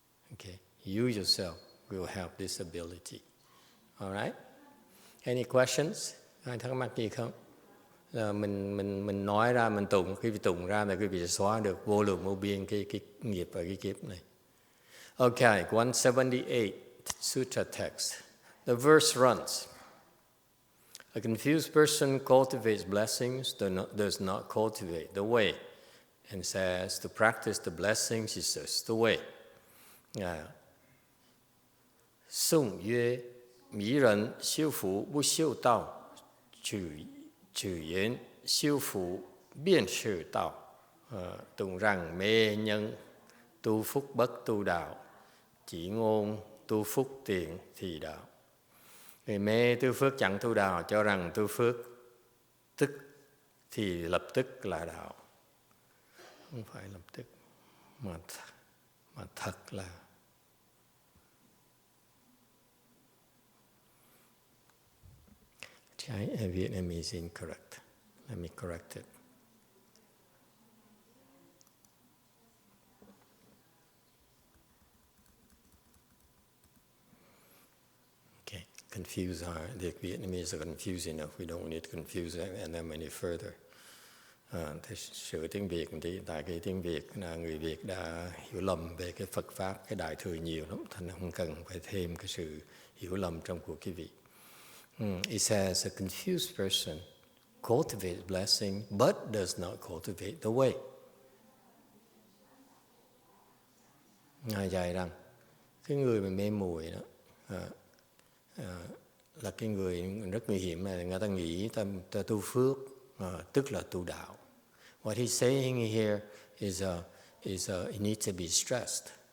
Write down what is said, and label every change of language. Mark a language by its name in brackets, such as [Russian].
[English] Okay, you yourself will have this ability. All right? Any questions? [Vietnamese] Ai thắc mắc gì không? Là mình nói ra, mình tụng, khi tụng ra là quý vị sẽ xóa được vô lượng vô biên cái nghiệp và cái kiếp này. [English] Okay, 178 Sutra text. The verse runs: A confused person cultivates blessings, does not cultivate the way, and says to practice the blessings is just the way. [Chinese] Sung yue, mỹ人修福不修道，举言修福便是道。 [Vietnamese] Tụng rằng mê nhân tu phúc bất tu đạo, chỉ ngôn tu phúc tiện thì đạo. Người mê tu phước chẳng tu đạo, cho rằng tu phước tức thì lập tức là đạo. Không phải lập tức, mà thật là. [English] Vietnamese is incorrect. Let me correct it. Confuse the Vietnamese are confused enough. We don't need to confuse them any further. [Vietnamese] Thế sửa tiếng Việt tí, tại cái tiếng Việt là người Việt đã hiểu lầm về cái Phật pháp, cái Đại thừa nhiều lắm, thành không cần phải thêm cái sự hiểu lầm trong của quý vị. [English] It says a confused person cultivates blessing but does not cultivate the way. [Vietnamese] Ngài dạy rằng cái người mà mê muội đó là cái người rất nguy hiểm, mà người ta nghĩ ta tu phước tức là tu đạo. [English] What he's saying here is it needs to be stressed.